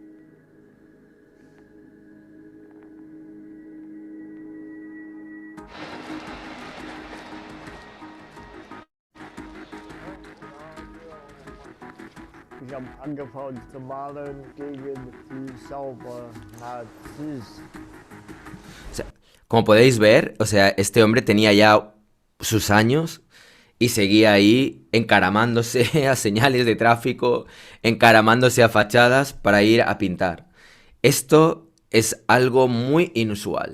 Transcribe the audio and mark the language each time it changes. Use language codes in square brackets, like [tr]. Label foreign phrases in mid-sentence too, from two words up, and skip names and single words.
[de] Ich habe angefangen zu malen gegen die Sauber-Nazis. [es] O sea, como podéis ver, o sea, este hombre tenía ya sus años y seguía ahí encaramándose a señales de tráfico, encaramándose a fachadas para ir a pintar. Esto es algo muy inusual.